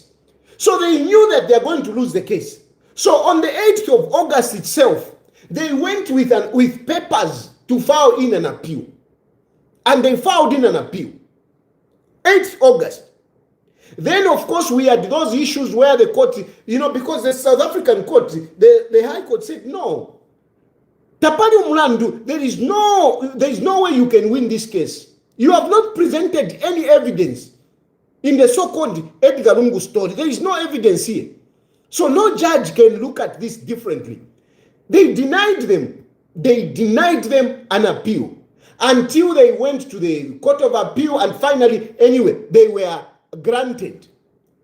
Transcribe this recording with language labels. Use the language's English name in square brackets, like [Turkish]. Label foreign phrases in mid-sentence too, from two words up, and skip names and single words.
[English] So they knew that they're going to lose the case. So on the 8th of August itself, they went with papers to file in an appeal. And they filed in an appeal. 8th August. Then, of course, we had those issues where the court, because the South African court, the High Court said, no. [Bemba] Tapali Mulandu, [English] there is no way you can win this case. You have not presented any evidence in the so-called Edgar Lungu story. There is no evidence here. So no judge can look at this differently. They denied them an appeal until they went to the Court of Appeal, and finally, anyway, they were granted.